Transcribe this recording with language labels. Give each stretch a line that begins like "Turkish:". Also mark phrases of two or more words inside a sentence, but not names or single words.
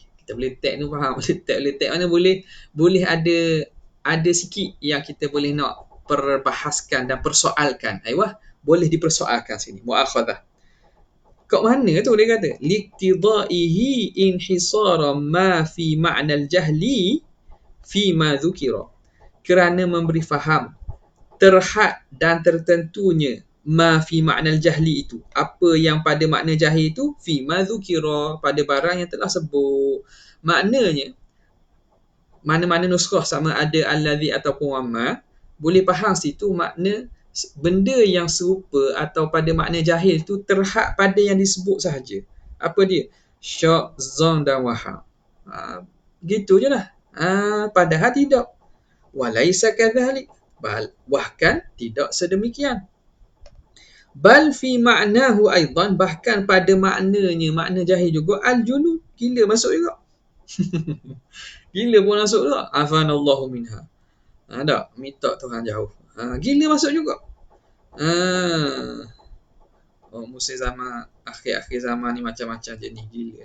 Malay: Kita boleh tag ni faham? Boleh tag mana boleh ada sikit yang kita boleh nak perbahaskan dan persoalkan. Boleh dipersoalkan sini, mu'akhadhah. Kat mana tu dia kata?
Arabic: لاقتضائه انحصار ما في معنى الجهل في ما ذكر.
Malay: Kerana memberi faham terhad dan tertentunya
Arabic: ما في معنى الجهل
Malay: itu, apa yang pada makna jahil itu,
Arabic: في ما ذكر,
Malay: pada barang yang telah sebut. Maknanya mana-mana nuskah sama ada alladhi ataupun wama, boleh faham situ makna benda yang serupa atau pada makna jahil tu terhad pada yang disebut sahaja. Apa dia? Syak, zon dan waham. Gitu je lah. Padahal tidak.
Arabic: وليس كذلك.
Malay: Bahkan tidak sedemikian.
Arabic: بل في معناه أيضا,
Malay: bahkan pada maknanya, makna jahil juga, al-junun, gila masuk juga. Gila pun masuk juga.
Arabic: عافانا الله منها.
Malay: Tak, minta Tuhan jauh. Gila masuk juga. Musim zaman, akhir-akhir zaman ni macam-macam jenis gila.